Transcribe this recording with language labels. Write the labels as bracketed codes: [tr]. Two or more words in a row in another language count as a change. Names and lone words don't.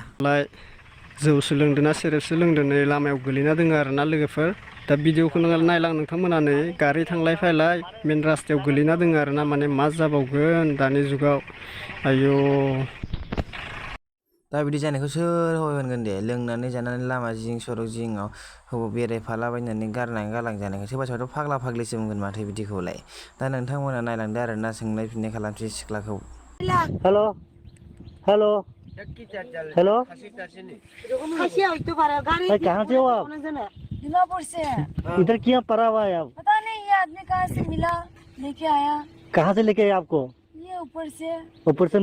[brx] जौसो लोंदोंना सेरेबसो लोंदों नै लामायाव गोलैना दोङो आरोना लोगोफोर दा भिडिअखौ नायलां नोंथांमोना नै गारि थांलाय फैलाय मेन रास्तायाव गोलैना दोङो आरोना माने मा जाबावगोन दानि जुगाव आयौ दा बिदि जानायखौ सोर होनगोन दे लोंनानै जानानै लामा जिं सरक जिङाव बेरायफालाबायनानै गारनानै गालांजानायखौ सोरबा सोरबाथ' फाग्ला फाग्लिसो बुंगोन माथो बिदिखौलाय। दा नोंथांमोना नायलांदो आरोना सोंनाय फिननाय खालामसै सिख्लाखौ। [hi] हेलो हेलो हेलो कहाँ से हो आप? दिमापुर से है। इधर क्यों पड़ा हुआ है आप? पता नहीं ये आदमी कहाँ से मिला लेके आया। कहाँ से लेके आया आपको? ये ऊपर से